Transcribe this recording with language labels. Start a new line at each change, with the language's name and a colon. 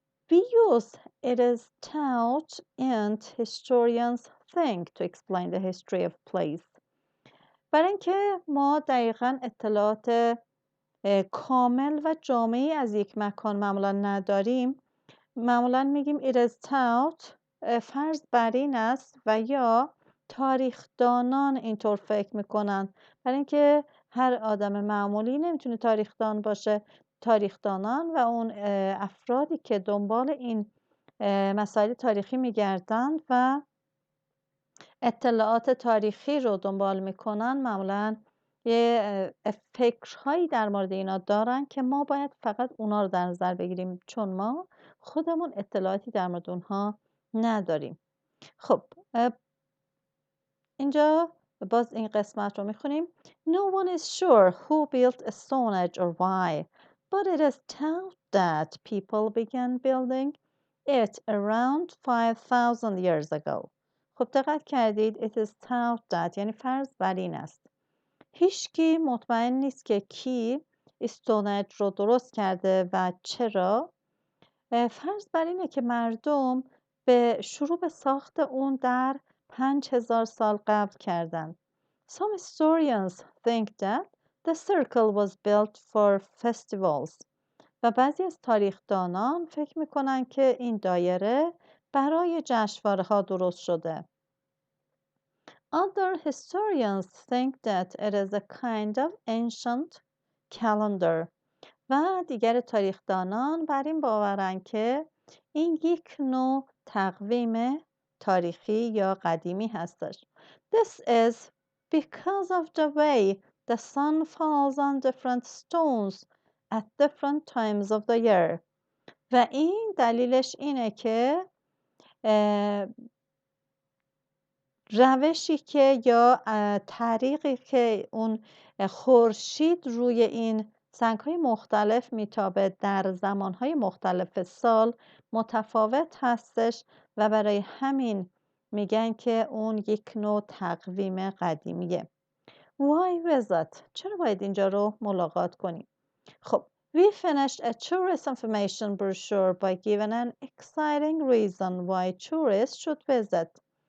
English: We use it is taught and historians think to explain the history of place.
Persian: برای اینکه ما دقیقاً اطلاعات کامل و جامعی از یک مکان معمولا نداریم، معمولا میگیم
English: it is taught،
Persian: فرض بر این است و یا تاریخدانان اینطور فکر میکنن. برای اینکه هر آدم معمولی نمیتونه تاریخدان باشه، تاریخدانان و اون افرادی که دنبال این مسائل تاریخی میگردن و اطلاعات تاریخی رو دنبال میکنن معمولا یه فکرهایی در مورد اینا دارن که ما باید فقط اونا رو در نظر بگیریم چون ما خودمون اطلاعاتی در مورد اونها نداریم. خب اینجا باز این قسمت رو میخونیم.
English: No one is sure who built Stonehenge or why, but it is thought that people began building it around 5,000 years ago.
Persian: خب دقت کردید
English: it is thought that
Persian: یعنی فرض بر این است. هیچکی مطمئن نیست که کی استونهنج رو درست کرده و چرا. فرض بر اینه که مردم به شروع به ساخت اون در 5,000 سال قبل کردن.
English: Some historians think that the circle was built for festivals.
Persian: و بعضی از تاریخدانان فکر میکنن که این دایره برای جشنواره‌ها درست شده.
English: Other historians think that it is a kind of ancient calendar.
Persian: و دیگر تاریخدانان بر این باورند که این یک نوع تقویم تاریخی یا قدیمی هستش.
English: This is because of the way the sun falls on different stones at different times of the year.
Persian: و این دلیلش اینه که روشی که یا طریقی که اون خورشید روی این سنگ‌های مختلف میتابه در زمانهای مختلف سال متفاوت هستش و برای همین میگن که اون یک نوع تقویم قدیمیه.
English: Why visit؟
Persian: چرا باید اینجا رو ملاقات کنیم؟ خب
English: We finished a tourist information brochure by giving an exciting reason why tourists should visit.